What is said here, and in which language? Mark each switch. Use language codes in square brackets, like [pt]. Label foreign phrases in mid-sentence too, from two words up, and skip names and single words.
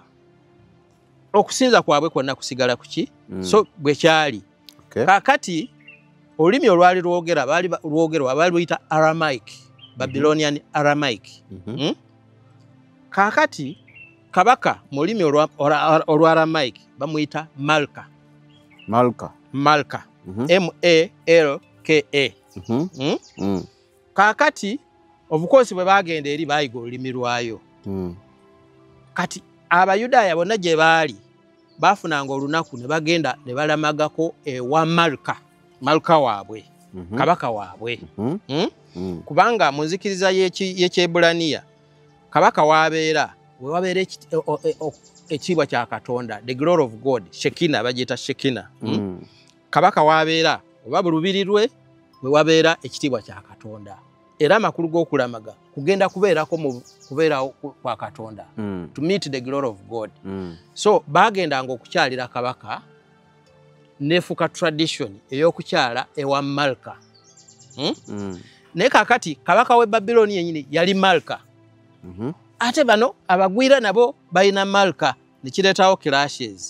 [lg] Okusinza kwabwe kwonna kusigala kuki? So bwe kyali. Kaakati olulimi olwali lwogerwa baali luyita Aramaic, Babylonian Aramaic. Kaakati kabaka mu lulimi olwa Aramaic bamuyita Malka. M-A-L-K-A. Kaakati obukoosi bwe bagenda eri bayiga olulimi lwayo. Kati Abayudaaya bonna gye baali baafunanga olunaku ne bagenda ne balamagako ewa Malka waabwe, kabaka waabwe. Kubanga mu nzikiriza y'Ekyebulaniya kabaka wabeera we wabeera ekitiibwa kya Katonda, [en] the glory of God, [lg] Shekina bagiyita Shekina. Kabaka wabeera oba bulubiri lwe we wabeera ekitiibwa kya Katonda. Era amakulu g'okulamaga kugenda kubeerako mu kubeerawo kwa Katonda, [en] to meet the glory of God. [lg] So bagendanga okukyalira kabaka nefuka tradition ey'okukyala ewa Malka. Naye kaakati kabaka w'e Babyloni yennyini yali Malka. Ate bano abagwira nabo balina Malka ne kireetawo clashes.